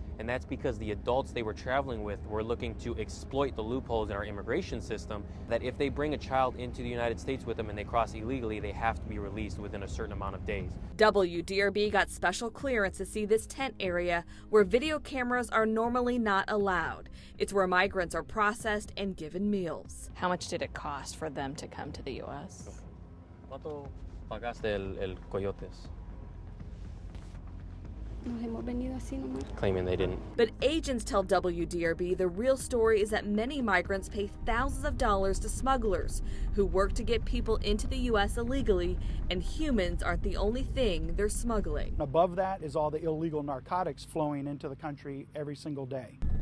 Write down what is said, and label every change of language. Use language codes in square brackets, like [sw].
[en] And that's because the adults they were traveling with were looking to exploit the loopholes in our immigration system, that if they bring a child into the United States with them and they cross illegally, they have to be released within a certain amount of days. WDRB got special clearance to see this tent area where video cameras are normally not allowed. It's where migrants are processed and given meals. How much did it cost for them to come to the U.S.? [es] ¿Cuánto pagaste el Coyotes? Nos hemos venido así nomás. [en] Claiming they didn't. But agents tell WDRB the real story is that many migrants pay thousands of dollars to smugglers who work to get people into the U.S. illegally, and humans aren't the only thing they're smuggling. Above that is all the illegal narcotics flowing into the country every single day.